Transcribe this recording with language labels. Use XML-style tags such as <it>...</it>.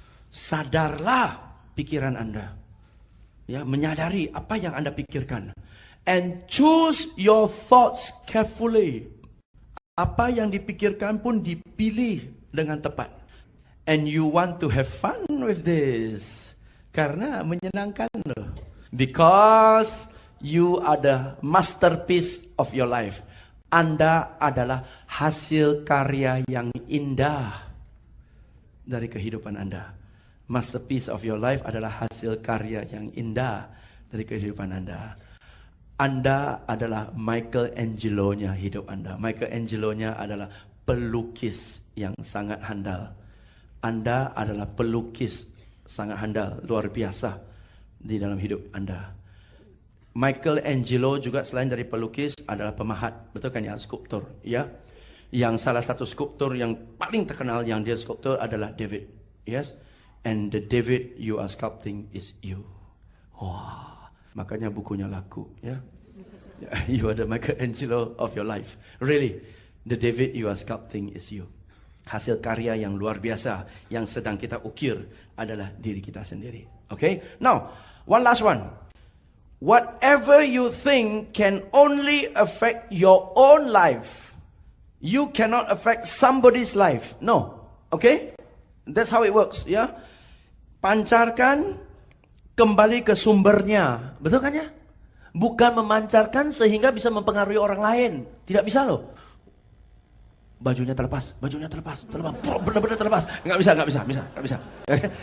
<id>Sadarlah pikiran Anda. Ya, menyadari apa yang Anda pikirkan.</id> <en>And choose your thoughts carefully.</en> <id>Apa yang dipikirkan pun dipilih dengan tepat.</id> <en>And you want to have fun with this.</en> <id>Karena menyenangkan loh.</id> <en>Because you are the masterpiece of your life.</en> <id>Anda adalah hasil karya yang indah dari kehidupan Anda.</id> <en>Masterpiece of your life</en> <id>adalah hasil karya yang indah dari kehidupan Anda. Anda adalah Michelangelo-nya hidup Anda. Michelangelo-nya adalah pelukis yang sangat handal. Anda adalah pelukis sangat handal, luar biasa di dalam hidup Anda. Michelangelo juga selain dari pelukis adalah pemahat, betul kan ya, skulptor, ya. Yang salah satu skulptor yang paling terkenal yang dia skulptor adalah David, yes.</id> <en>And the David you are sculpting is you. Wah.</en> <id>Makanya bukunya laku, ya.</id> <en>You are the Michelangelo of your life. Really, the David you are sculpting is you.</en> <id>Hasil karya yang luar biasa yang sedang kita ukir adalah diri kita sendiri.</id> <en>Okay? Now, one last one. Whatever you think can only affect your own life. You cannot affect somebody's life. No. Okay? That's how it works, ya.</en> <id>Pancarkan kembali ke sumbernya. Betul kan ya? Bukan memancarkan sehingga bisa mempengaruhi orang lain. Tidak bisa loh. Bajunya terlepas. Benar-benar terlepas. Nggak bisa. Okay?</id>